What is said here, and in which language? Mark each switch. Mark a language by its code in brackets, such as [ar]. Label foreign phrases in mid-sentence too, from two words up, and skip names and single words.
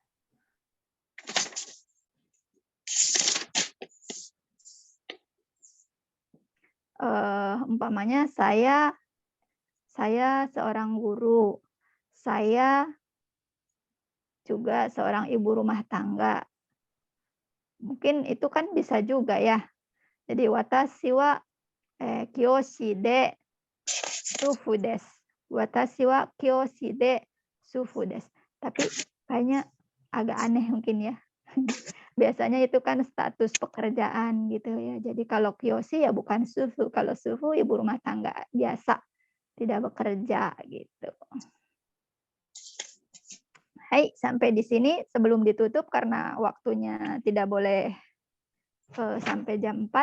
[id] Umpamanya saya seorang guru, saya juga seorang ibu rumah tangga. Mungkin itu kan bisa juga ya. [ja] Jadi 私は教師で主婦です. 私は教師で主婦です. [id] Tapi kayaknya agak aneh mungkin ya. Biasanya itu kan status pekerjaan gitu ya. Jadi kalau kyoshi ya bukan sufu. Kalau sufu ibu rumah tangga biasa, tidak bekerja gitu. Hai, sampai di sini sebelum ditutup karena waktunya tidak boleh sampai jam 4.